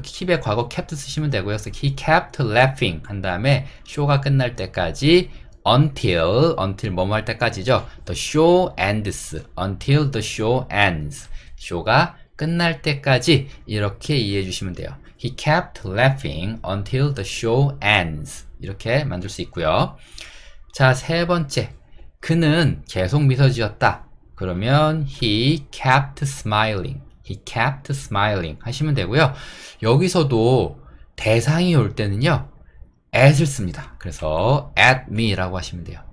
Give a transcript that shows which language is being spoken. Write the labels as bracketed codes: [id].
[ko] keep의 과거 kept 쓰시면 되고요. 그래서 [en] he kept laughing [ko] 한 다음에 쇼가 끝날 때까지 until 뭐뭐 할 때까지죠. [en] The show ends. until the show ends. [ko] 쇼가 끝날 때까지 이렇게 이해해 주시면 돼요. [en] He kept laughing until the show ends. [ko] 이렇게 만들 수 있고요. 자, 세 번째. 그는 계속 미소 지었다. 그러면 [en] he kept smiling. He kept smiling [ko] 하시면 되고요. 여기서도 대상이 올 때는요. at을 씁니다. 그래서 [en] at me [ko] 라고 하시면 돼요.